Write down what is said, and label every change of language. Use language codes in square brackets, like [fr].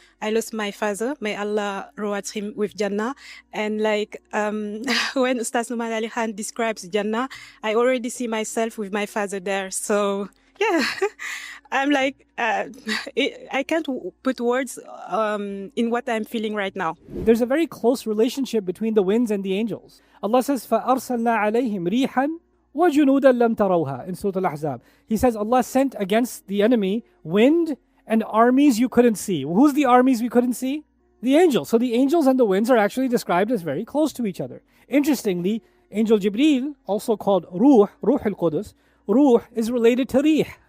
[en] I lost my father, may Allah reward him with Jannah. And when Ustaz Nouman Ali Khan describes Jannah, I already see myself with my father there. So yeah, I'm I can't put words in what I'm feeling right now. There's a very close relationship between the winds and the angels. Allah says, [ar] فَأَرْسَلْنَا عَلَيْهِمْ رِيحًا وَجُنُودًا لَمْ تَرَوْهَا [en] in Surah Al-Ahzab. He says Allah sent against the enemy wind and armies you couldn't see. Who's the armies we couldn't see? The angels. So the angels and the winds are actually described as very close to each other. Interestingly, Angel Jibreel, also called Ruh al-Qudus, Ruh is related to Rih.